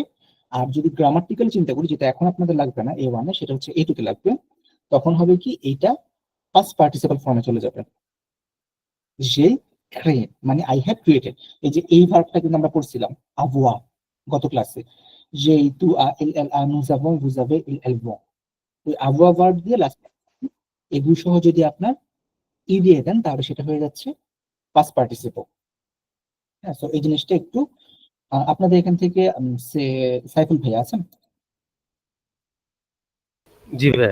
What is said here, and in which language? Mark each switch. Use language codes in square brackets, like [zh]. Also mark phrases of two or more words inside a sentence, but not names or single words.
[bn] আর যদি গ্রামাটিক্যাল চিন্তা করি, যেটা এখন আপনাদের লাগবে না এ ওয়ানে, সেটা হচ্ছে এ টুতে লাগবে, তখন হবে কি এইটা [en] past participle formে [bn] চলে যাবে। যে ক্রে মানে [en] I have created. [bn] এই যে এই ভার্বটা কিন্তু আমরা পড়ছিলাম আভোয়া গত ক্লাসে, যে [fr] tu as il elle a nous avons vous avez il elle vont। [bn] ওই আভোয়া ভার্ব দিয়ে লাস্ট এগুলো সহ যদি আপনার ই দিয়ে দেন তাহলে সেটা হয়ে যাচ্ছে [en] past participle. [bn] হ্যাঁ, তো এই জিনিসটা একটু আপনাদের এখান থেকে সাইফুল ভাই আছেন? জি ভাই।